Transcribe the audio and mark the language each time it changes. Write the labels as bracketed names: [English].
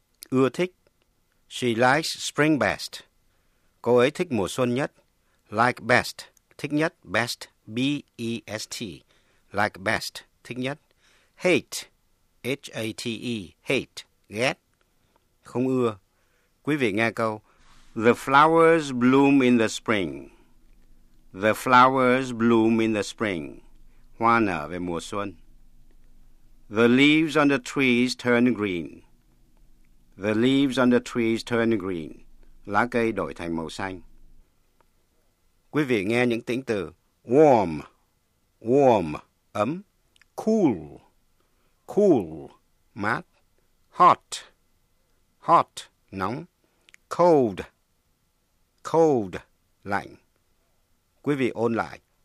[Vietnamese] Ưa thích, [English] she likes spring best. [Vietnamese] Cô ấy thích mùa xuân nhất, [English] like best, [Vietnamese] thích nhất, best, B-E-S-T, like best, thích nhất. [English] Hate, H-A-T-E, hate, [Vietnamese] ghét. Không ưa. Quý vị nghe câu [English] The flowers bloom in the spring. The flowers bloom in the spring. [Vietnamese] Hoa nở về mùa xuân. [English] The leaves on the trees turn green. The leaves on the trees turn green. [Vietnamese] Lá cây đổi thành màu xanh. Quý vị nghe những tính từ warm, warm, ấm. [English] Cool, cool, mát. Hot, hot, nóng. [Vietnamese] Cold, cold, lạnh. Quý vị ôn lại.